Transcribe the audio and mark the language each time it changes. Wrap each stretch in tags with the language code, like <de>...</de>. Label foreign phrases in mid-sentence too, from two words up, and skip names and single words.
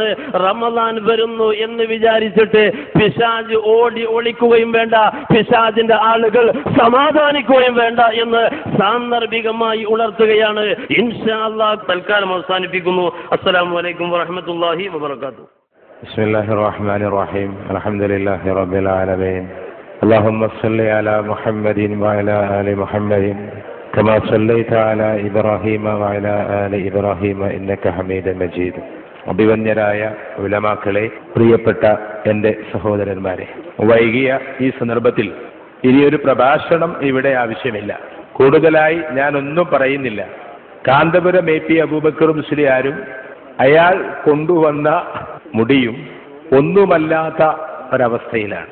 <ml>റമദാൻ വരുന്നു എന്ന് വിചാരിച്ചിട്ട് പിശാച് ഓടി ഒളിക്കുകയും വേണ്ട, പിശാചിന്റെ ആളുകൾ സമാധാനിക്കുകയും വേണ്ട എന്ന് സാന്ദർഭികമായി ഉണർത്തുകയാണ്.</ml> <ar>إن شاء الله</ar> <ml>തൽക്കാലം അവസാനിപ്പിക്കുന്നു.</ml> <ar>السلام عليكم ورحمة الله وبركاته. بسم الله الرحمن الرحيم. الحمد لله رب العالمين. اللهم صل على محمد وعلى آل محمد كما صليت على إبراهيم وعلى آل إبراهيم إنك حميد مجيد.</ar> <ml>അഭിവന്യരായ ഉലമാക്കളെ, പ്രിയപ്പെട്ട എൻ്റെ സഹോദരന്മാരെ, വൈകിയ ഈ സന്ദർഭത്തിൽ ഇനിയൊരു പ്രഭാഷണം ഇവിടെ ആവശ്യമില്ല. കൂടുതലായി ഞാനൊന്നും പറയുന്നില്ല. കാന്തപുരം AP അബൂബക്കർ മുസ്ലിയാരും അയാൾ കൊണ്ടുവന്ന മുടിയും ഒന്നുമല്ലാത്ത ഒരവസ്ഥയിലാണ്.</ml>